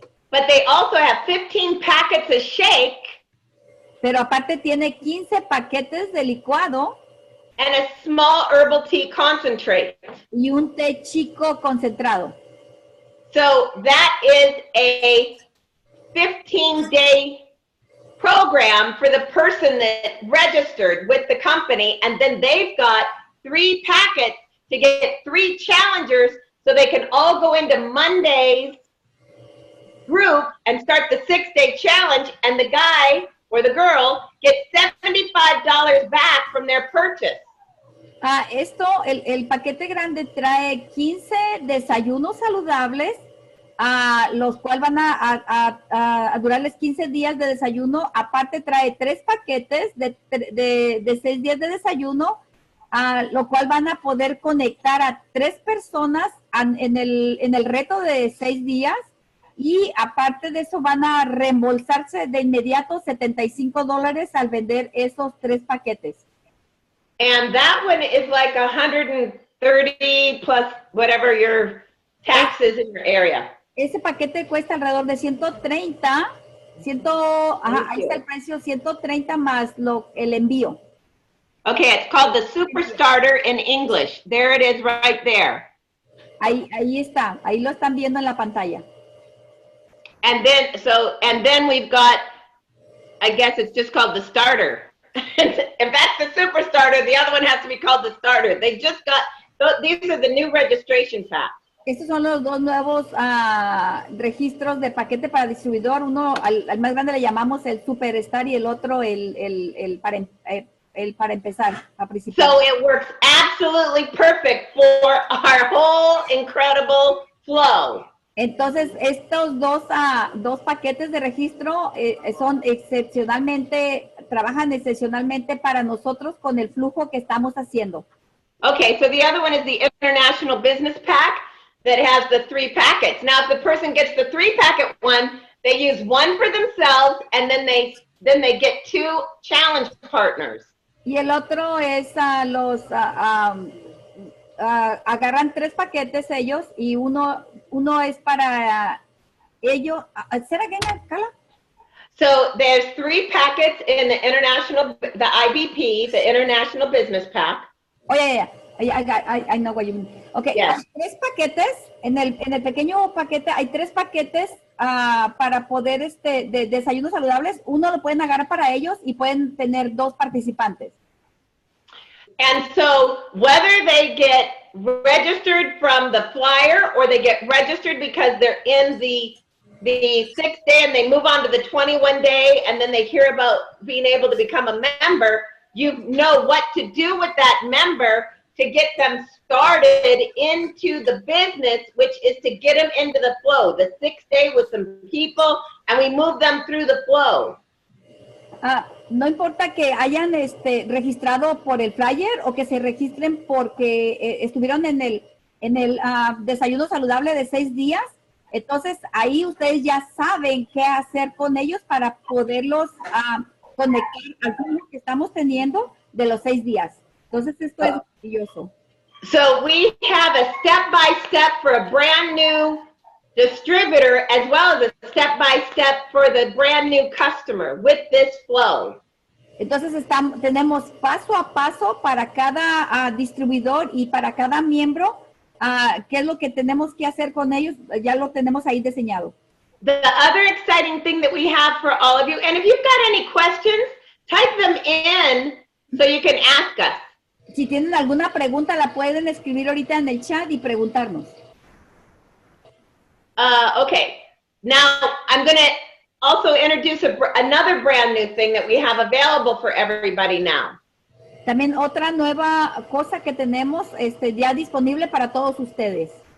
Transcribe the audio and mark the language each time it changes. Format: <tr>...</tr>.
<en>But they also have 15 packets of shake</en> <es>pero aparte tiene 15 paquetes de licuado</es> <en>and a small herbal tea concentrate.</en> <es>y un té chico concentrado.</es> <en>So that is a 15-day program for the person that registered with the company, and then they've got 3 packets to get 3 challengers so they can all go into Monday's group and start the 6-day challenge, and the guy or the girl gets $75 back from their purchase.</en> <es>El paquete grande trae 15 desayunos saludables, los cuales van a durarles 15 días de desayuno. Aparte trae 3 paquetes de 6 días de desayuno, lo cual van a poder conectar a 3 personas en el reto de 6 días. Y aparte de eso van a reembolsarse de inmediato $75 al vender esos 3 paquetes.</es> <en>And that one is like 130 plus whatever your taxes in your area.</en> <es>Ese paquete cuesta alrededor de 130, ahí está el precio, 130 más el envío.</es> <en>Okay, it's called the Super Starter in English. There it is right there.</en> <es>Ahí está, ahí lo están viendo en la pantalla.</es> <en>And then we've got, I guess it's just called the starter. If that's the super starter, the other one has to be called the starter. They just got, these are the new registration packs.</en> <es>Estos son los 2 nuevos registros de paquete para distribuidor. Uno, al más grande le llamamos el Superstar y el otro el para empezar, a principio.</es> <en>So it works absolutely perfect for our whole incredible flow.</en> <es>Entonces, estos dos paquetes de registro trabajan excepcionalmente para nosotros con el flujo que estamos haciendo.</es> <en>Okay, so the other one is the International Business Pack that has the 3 packets. Now, if the person gets the 3-packet one, they use one for themselves, and then they get 2 challenge partners.</en> <es>Y el otro es agarran 3 paquetes ellos y uno es para ellos. ¿Será que Karla?</es> <en>So there's 3 packets in the IBP, the International Business Pack. Oh, yeah. I know what you mean. Okay, Yes.</en> <es>Hay 3 paquetes. En el pequeño paquete hay 3 paquetes para poder de desayunos saludables. Uno lo pueden agarrar para ellos y pueden tener 2 participantes.</es> <en>And so whether they get registered from the flyer or they get registered because they're in the 6th day and they move on to the 21 day and then they hear about being able to become a member, you know what to do with that member to get them started into the business, which is to get them into the flow, the 6th day with some people, and we move them through the flow.</en> <es>No importa que hayan registrado por el flyer o que se registren porque estuvieron en el desayuno saludable de 6 días. Entonces, ahí ustedes ya saben qué hacer con ellos para poderlos conectar al flujo que estamos teniendo de los 6 días. Entonces, esto es maravilloso.</es> <en>So we have a step-by-step for a brand new distributor as well as a step-by-step for the brand new customer with this flow.</en> <es>Entonces tenemos paso a paso para cada distribuidor y para cada miembro qué es lo que tenemos que hacer con ellos. Ya lo tenemos ahí diseñado.</es> <en>The other exciting thing that we have for all of you, and if you've got any questions, type them in so you can ask us.</en> <es>Si tienen alguna pregunta, la pueden escribir ahorita en el chat y preguntarnos.</es> <en>Okay, now I'm going to also introduce another brand new thing that we have available for everybody now.</en> <es>También otra nueva cosa que tenemos ya disponible para todos ustedes.</es>